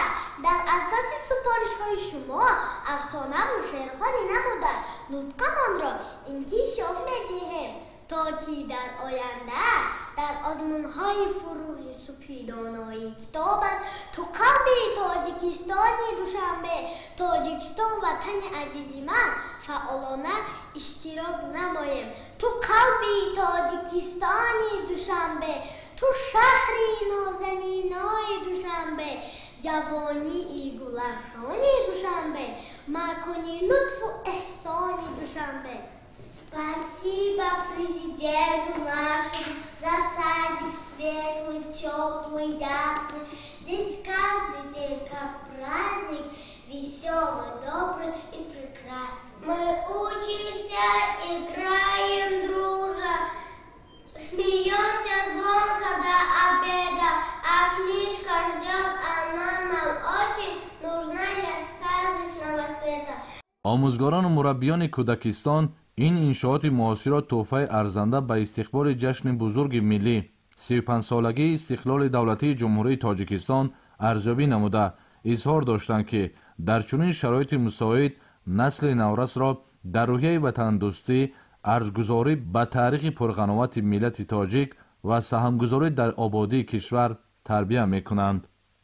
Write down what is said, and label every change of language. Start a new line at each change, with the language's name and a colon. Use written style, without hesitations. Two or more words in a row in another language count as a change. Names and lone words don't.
Tajik: дар асоси супоришҳои шумо афсонаву шеърҳои намуда нутқамонро инкишоф медиҳем то ки дар оянда дар озмунҳои фурӯғи субҳи донои китобат ту қалби тоҷикистони душанбе тоҷикистон ватани азизи ман фаъолона иштирок намоем. ту қалби тоҷикистони душанбе ту шаҳри нозанинои душанбе ҷавонии гулафшони душанбе макони лутфу эҳсони душанбе.
Russian: Спасибо президенту нашему за садик светлый, теплый, ясный. Здесь каждый день как праздник, веселый, добрый и прекрасный. Мы учимся, играем дружно, смеемся звонко до обеда, а книжка ждет, она нам очень нужна для сказочного света.
Tajik: омӯзгорону мураббиёни кӯдакистон ин иншооти муосирро тӯҳфаи арзанда ба истиқболи ҷашни бузурги миллӣ 35-солагии истиқлоли давлатии ҷумҳурии тоҷикистон арзёбӣ намуда изҳор доштанд ки дар чунин шароити мусоид насли наврасро дар рӯҳияи ватандӯстӣ, арзгузорӣ ба таърихи пурғановати миллати тоҷик ва саҳмгузорӣ дар ободии кишвар тарбия мекунанд.